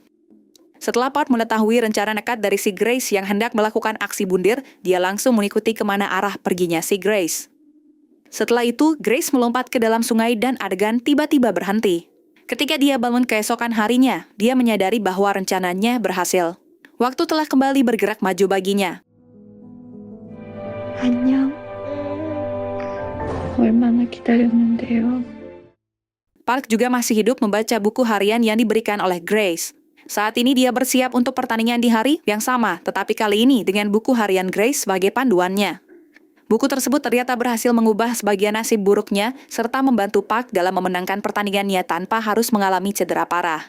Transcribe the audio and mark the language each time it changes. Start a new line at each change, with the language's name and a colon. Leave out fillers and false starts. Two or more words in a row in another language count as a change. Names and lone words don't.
Indonesian: Setelah Park mengetahui rencana nekat dari si Grace yang hendak melakukan aksi bundir, dia langsung mengikuti kemana arah perginya si Grace. Setelah itu, Grace melompat ke dalam sungai dan adegan tiba-tiba berhenti. Ketika dia bangun keesokan harinya, dia menyadari bahwa rencananya berhasil. Waktu telah kembali bergerak maju baginya.
Korean: 안녕. 얼마나 기다렸는데요.
Indonesian: Park juga masih hidup membaca buku harian yang diberikan oleh Grace. Saat ini dia bersiap untuk pertandingan di hari yang sama, tetapi kali ini dengan buku harian Grace sebagai panduannya. Buku tersebut ternyata berhasil mengubah sebagian nasib buruknya serta membantu Park dalam memenangkan pertandingannya tanpa harus mengalami cedera parah.